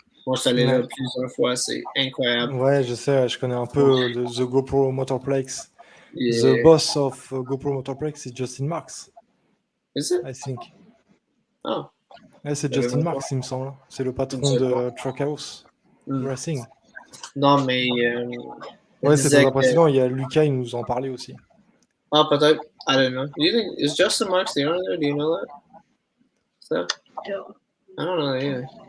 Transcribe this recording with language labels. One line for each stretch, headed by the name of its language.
French: Moi, je suis allé là plusieurs fois, c'est incroyable. Ouais, je sais, je connais un peu the GoPro Motorplex.
English: Yeah. The boss of GoPro Motorplex is Justin Marks. Is it? I think. Oh.
French: Ouais, c'est Justin Marks, il me semble. C'est le patron de Trackhouse Racing. Non, mais... ouais, c'est très impressionnant. Il y a Lucas, il nous en parlait aussi. Ah, peut-être.
English: I don't know. Do you think, is Justin Marks the owner there? Do you know that? So, I don't know that either.